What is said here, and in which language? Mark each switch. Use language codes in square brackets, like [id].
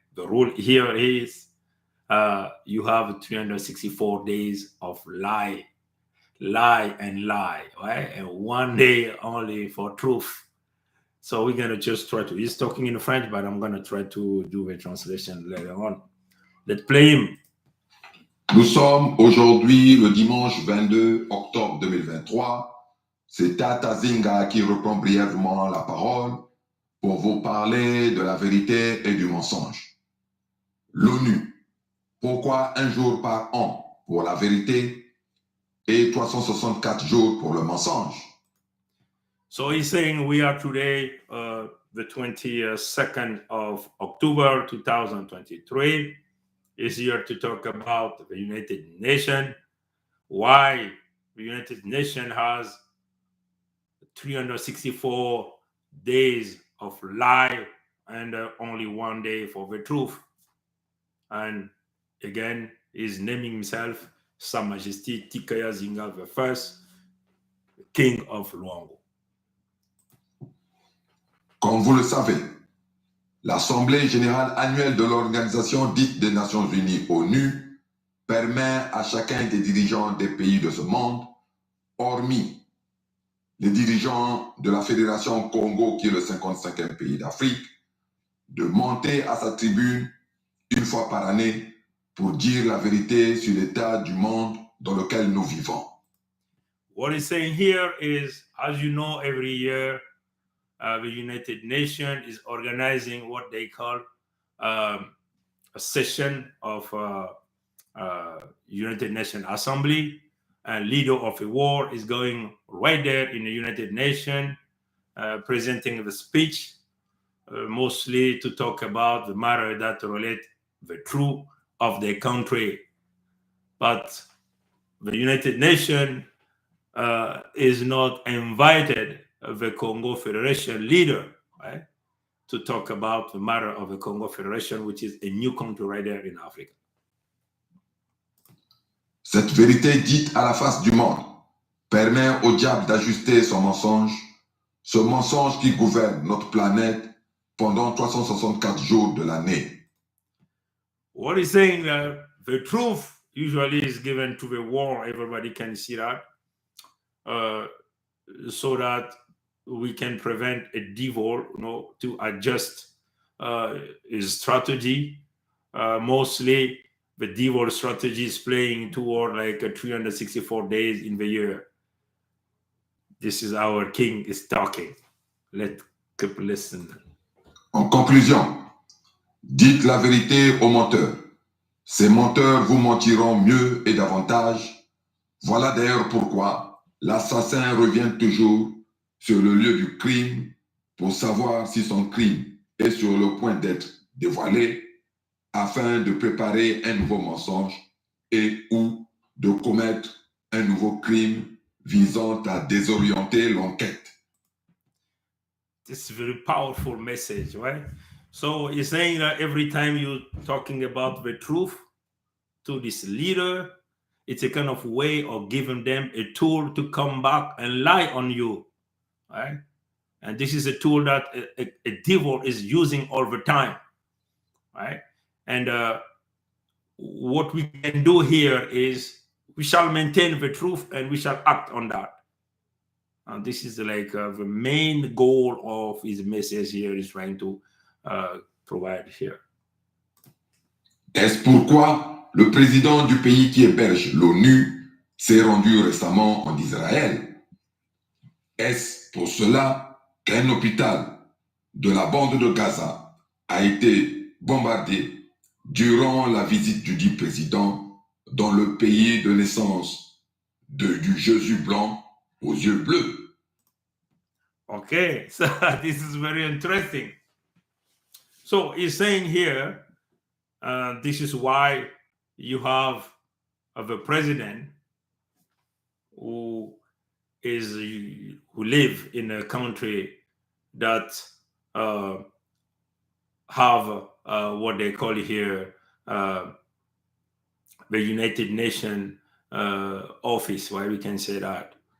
[en] The rule here is you have 364 days of lie, right? And one day only for truth. So we're going to just try to, he's talking in French, but I'm going to try to do a translation later on. Let's play him. [fr] Nous sommes aujourd'hui le dimanche 22 octobre 2023. C'est Tata Zinga qui reprend brièvement la parole pour vous parler de la vérité et du mensonge. L'ONU, pourquoi un jour par an pour la vérité et 364 jours pour le mensonge. [en] So he's saying we are today the 22nd of October 2023. Is here to talk about the United Nations, why the United Nations has 364 days of lie and only 1 day for the truth. And again, he's naming himself Sa Majesté Tikaya Zinga I, King of Luango. [fr] Comme vous le savez, l'Assemblée générale annuelle de l'Organisation dite des Nations Unies, ONU, permet à chacun des dirigeants des pays de ce monde, hormis les dirigeants de la Fédération Congo, qui est le 55e pays d'Afrique, de monter à sa tribune une fois par année pour dire la vérité sur l'état du monde dans lequel nous vivons. [en] What he's saying here is, as you know, every year, the United Nations is organizing what they call a session of United Nations Assembly, and leader of a war is going right there in the United Nations, presenting the speech, mostly to talk about the matter that relate the truth of their country. But the United Nations is not invited the Congo Federation leader, right, to talk about the matter of the Congo Federation, which is a new country right there in Africa. [fr] Cette vérité dite à la face du monde permet au diable d'ajuster son mensonge, ce mensonge qui gouverne notre planète pendant 364 jours de l'année. [en] What he's saying, the truth usually is given to the world, everybody can see that, so that we can prevent a devil, to adjust his strategy. Mostly the devil strategy is playing toward like 364 days in the year. This is our king is talking. Let's keep listening. [fr] En conclusion, dites la vérité aux menteurs. Ces menteurs vous mentiront mieux et davantage. Voilà d'ailleurs pourquoi l'assassin revient toujours sur le lieu du crime pour savoir si son crime est sur le point d'être dévoilé afin de préparer un nouveau mensonge et ou de commettre un nouveau crime visant à désorienter l'enquête. [en] This is a very powerful message, right? So he's saying that every time you're talking about the truth to this leader, it's a kind of way of giving them a tool to come back and lie on you, right? And this is a tool that a devil is using all the time, right? And what we can do here is we shall maintain the truth and we shall act on that. And this is like the main goal of his message here is trying to provide here. [fr] Est-ce pourquoi le président du pays qui héberge l'ONU s'est rendu récemment en Israël? Est-ce pour cela qu'un hôpital de la bande de Gaza a été bombardé durant la visite du dit président dans le pays de naissance du Jésus blanc aux yeux bleus? [en] Okay, so this is very interesting. So he's saying here, this is why you have the president who live in a country that have what they call here the United Nations office, why we can say that.